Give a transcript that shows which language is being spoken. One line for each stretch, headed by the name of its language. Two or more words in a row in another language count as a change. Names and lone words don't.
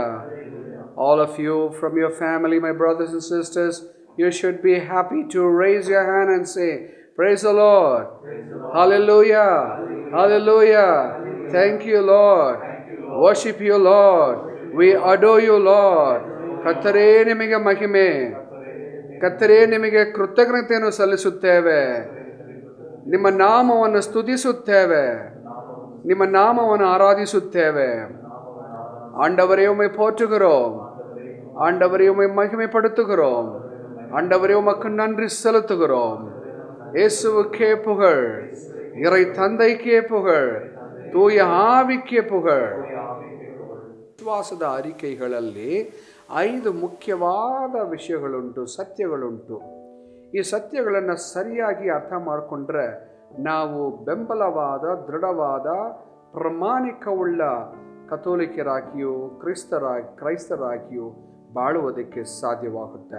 English: All of you from your family, my brothers and sisters, you should be happy to raise your hand and say, Praise the Lord. Hallelujah. Hallelujah. Thank you, Lord. Worship you, Lord. We adore you, Lord.
Kannada: ಕರ್ತರೇ ನಿಮಗೆ ಮಹಿಮೆ, ಕರ್ತರೇ ನಿಮಗೆ ಕೃತಜ್ಞತೆಯನ್ನು ಸಲ್ಲಿಸುತ್ತೇವೆ. ನಿಮ್ಮ ನಾಮವನ್ನು ಸ್ತುತಿಸುತ್ತೇವೆ, ನಿಮ್ಮ ನಾಮವನ್ನು ஆராதிಸುತ್ತೇವೆ.
Tamil: ஆண்டவரை உம்மை போற்றுகிறோம், ஆண்டவரை உம்மை மகிமைப்படுத்துகிறோம், ஆண்டவரை உமக்கு நன்றி செலுத்துகிறோம். இயேசுவுக்கே புகழ், இறை தந்தைக்கே புகழ், தூய ஆவிக்கே புகழ்.
Kannada: ವಿಶ್ವಾಸದ ಅರಿಕೆಗಳಲ್ಲಿ 5 ಮುಖ್ಯವಾದ ವಿಷಯಗಳುಂಟು, ಸತ್ಯಗಳುಂಟು. ಈ ಸತ್ಯಗಳನ್ನು ಸರಿಯಾಗಿ ಅರ್ಥ ಮಾಡಿಕೊಂಡ್ರೆ ನಾವು ಬೆಂಬಲವಾದ, ದೃಢವಾದ, ಪ್ರಾಮಾಣಿಕವುಳ್ಳ ಕಥೋಲಿಕರಾಗಿಯೂ ಕ್ರೈಸ್ತರಾಗಿಯೂ ಬಾಳುವುದಕ್ಕೆ ಸಾಧ್ಯವಾಗುತ್ತೆ.